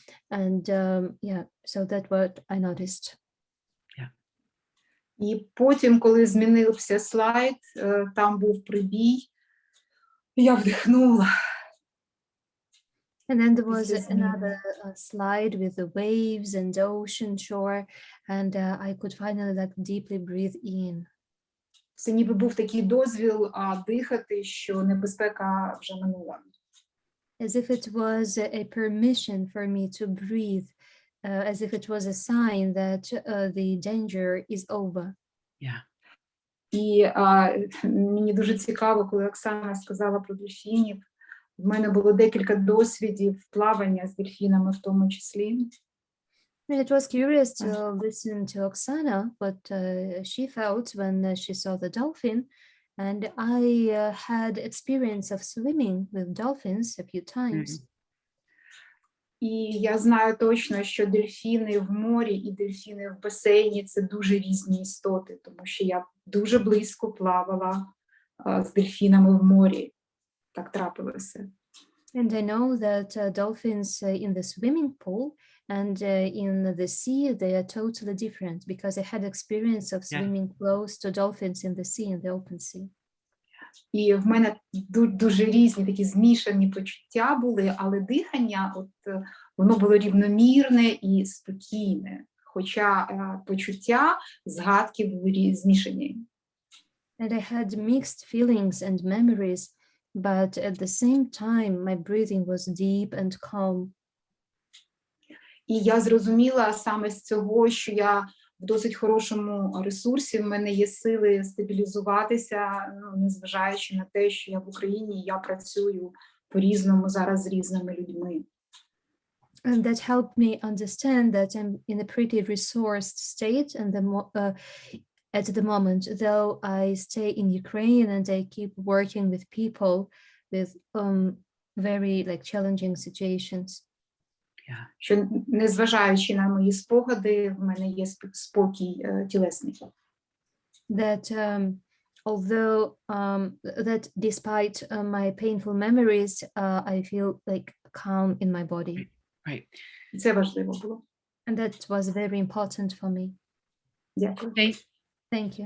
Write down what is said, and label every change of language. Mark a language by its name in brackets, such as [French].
[English] And yeah, so that's what I noticed. Yeah. [Ukrainian] І потім, коли змінився слайд, там був прибій, я вдихнула. [English] And then there was another slide with the waves and the ocean shore, and I could finally like deeply breathe in. [Ukrainian] Це ніби був такий дозвіл дихати, що небезпека вже минула. [English] As if it was a permission for me to breathe, as if it was a sign that the danger is over. Yeah. [Ukrainian] І мені дуже цікаво, коли Оксана сказала про дельфінів. В мене було декілька досвідів плавання з дельфінами в тому числі. [English] It was curious to listen to Oksana, what she felt when she saw the dolphin. And I had experience of swimming with dolphins a few times. [Ukrainian] І я знаю точно, що дельфіни в морі і дельфіни в басейні – це дуже різні істоти, тому що я дуже близько плавала з дельфінами в морі. Так трапилося. [English] And I know that dolphins in the swimming pool and in the sea, they are totally different, because I had experience of swimming close to dolphins in the sea, in the open sea. [Ukrainian] І в мене дуже різні такі змішані почуття були, але дихання, воно було рівномірне і спокійне, хоча почуття, згадки були змішані. [English] And I had mixed feelings and memories, but at the same time, my breathing was deep and calm. [Ukrainian] І я зрозуміла саме з цього, що я в досить хорошому ресурсі, в мене є сили стабілізуватися, незважаючи на те, що я в Україні, і я працюю по-різному зараз з різними людьми. [English] And that helped me understand that I'm in a pretty resourced state, and at the moment, though I stay in Ukraine and I keep working with people with very like challenging situations. Yeah. [Ukrainian] Що незважаючи на мої спогади, в мене є спокій тілесний. [English] That although that despite my painful memories, I feel like calm in my body. Right. [Ukrainian] Це важливо було. [English] And that was very important for me. [Ukrainian] Дякую. [English] Thank you.